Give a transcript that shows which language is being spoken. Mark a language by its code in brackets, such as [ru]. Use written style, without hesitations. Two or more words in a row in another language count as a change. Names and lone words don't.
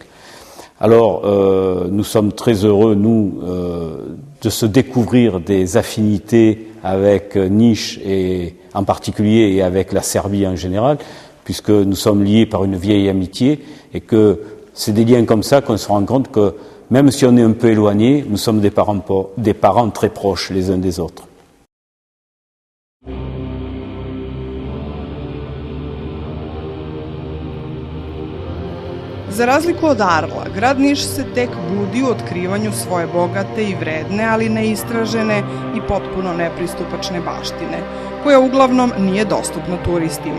[fr] Alors, nous sommes très heureux, nous, de se découvrir des affinités avec Niš et en particulier et avec la Serbie en général, puisque nous sommes liés par une vieille amitié et que c'est des liens comme ça qu'on se rend compte que même si on est un peu éloignés, nous sommes des parents très proches les uns des autres. [sr] Za razliku od Arla, grad Niš se tek budi u otkrivanju svoje bogate i vredne, ali neistražene i potpuno nepristupačne baštine, koja uglavnom nije dostupna turistima.